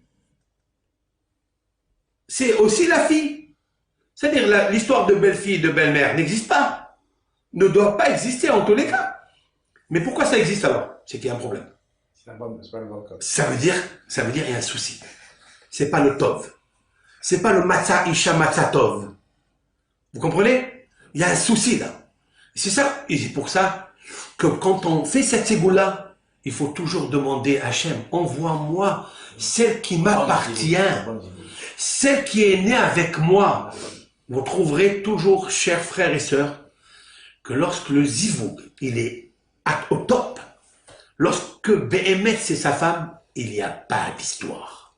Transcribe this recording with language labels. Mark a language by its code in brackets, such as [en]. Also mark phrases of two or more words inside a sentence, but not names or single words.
[fr] C'est aussi la fille. C'est-à-dire l'histoire de belle-fille, de belle-mère n'existe pas. Ne doit pas exister en tous les cas. Mais pourquoi ça existe alors? C'est qu'il y a un problème. C'est pas le bon cas. Ça veut dire qu'il y a un souci. C'est pas le tov. C'est pas le [he] מצא אשה מצא טוב. [fr] Vous comprenez? Il y a un souci là. C'est ça. Et c'est pour ça que quand on fait cette ségoula, il faut toujours demander à Hachem, envoie-moi celle qui m'appartient, celle qui est née avec moi. Vous trouverez toujours, chers frères et sœurs, que lorsque le zivoug, il est au top, lorsque Béhémet c'est sa femme, il n'y a pas d'histoire.